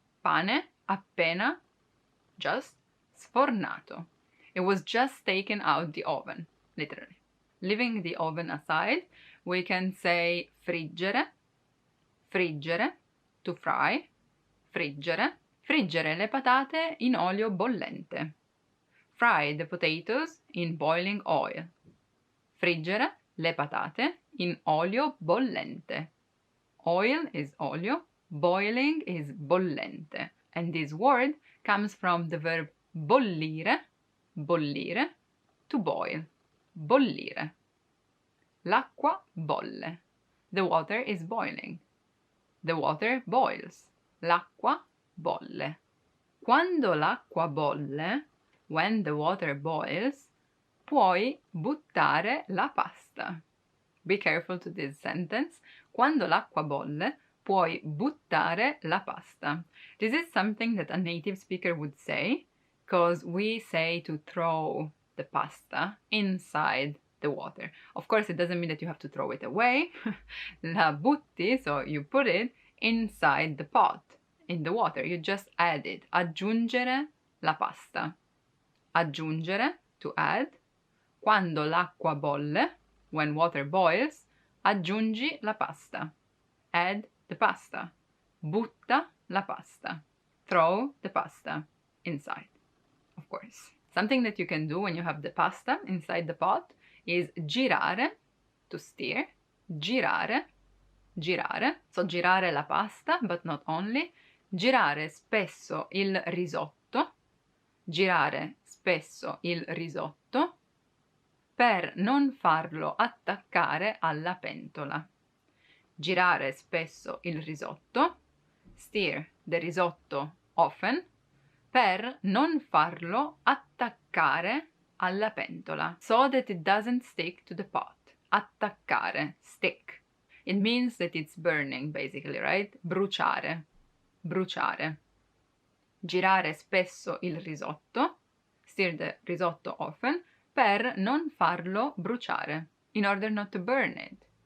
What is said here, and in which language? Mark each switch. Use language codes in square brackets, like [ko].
[it] Pane appena, [en] just, [it] sfornato. [en] It was just taken out the oven, literally. Leaving the oven aside, we can say friggere, friggere, to fry, friggere, [it] friggere le patate in olio bollente. [en] Fry the potatoes in boiling oil. [it] Friggere le patate in olio bollente. [en] Oil is olio, boiling is bollente. And this word comes from the verb bollire, bollire, to boil. [it] Bollire. L'acqua bolle. [en] The water is boiling. The water boils. [it] L'acqua bolle. Quando l'acqua bolle, [en] when the water boils, [it] puoi buttare la pasta. [en] Be careful to this sentence. [it] Quando l'acqua bolle, puoi buttare la pasta. [en] This is something that a native speaker would say, because we say to throw the pasta inside the water. Of course, it doesn't mean that you have to throw it away. [it] La butti, [en] so you put it inside the pot, in the water. You just add it. [it] Aggiungere la pasta. [en] Aggiungere, to add. [it] Quando l'acqua bolle, [en] when water boils, [it] aggiungi la pasta. [en] Add the pasta. [it] Butta la pasta. [en] Throw the pasta inside, of course. Something that you can do when you have the pasta inside the pot is girare, to steer. [it] Girare, girare. [en] So [it] girare la pasta, [en] but not only. [it] Girare spesso il risotto. Girare spesso il risotto per non farlo attaccare alla pentola. Girare spesso il risotto. [en] Steer the risotto often. [it] Per non farlo attaccare alla pentola, [en] so that it doesn't stick to the pot. [it] Attaccare, stick. [en] It means that it's burning, basically, right? [it] Bruciare, bruciare. Girare spesso il risotto, [en] steer the risotto often, [it] per non farlo bruciare, [en] in order not to burn it.